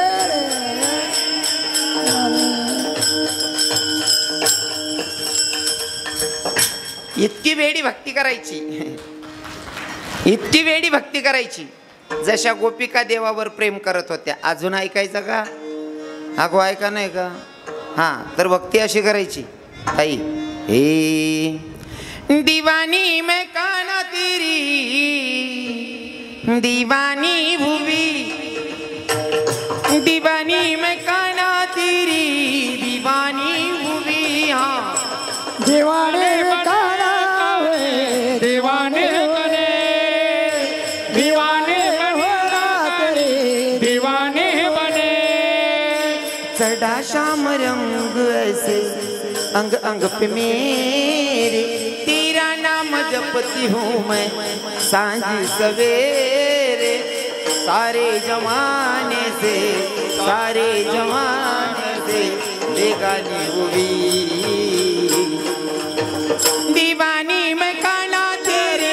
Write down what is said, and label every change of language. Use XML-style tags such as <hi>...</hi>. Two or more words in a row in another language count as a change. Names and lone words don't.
<mr>इतकी वेडी भक्ती करायची, इतकी वेडी भक्ती करायची जशा गोपिका देवावर प्रेम करत होत्या. अजून ऐकायचं का? अगो ऐका नाही का. हा तर भक्ती अशी करायची ताई.</mr> <hi>हे दीवानी मैं काना तेरी, दीवानी भूवी, दीवानी मैं काना तेरी, दीवानी भूवी. हाँ दीवाने काना हुए, दीवाने बने, दीवाने बने, दीवाने बने. चढ़ा शाम रंग ऐसे अंग अंग पे मेरे, तेरा नाम जपती हूँ मैं सांझ सवेरे. सारे जमाने से, सारे जमाने से बेगानी हुई, दीवानी मैं काना तेरे,</hi>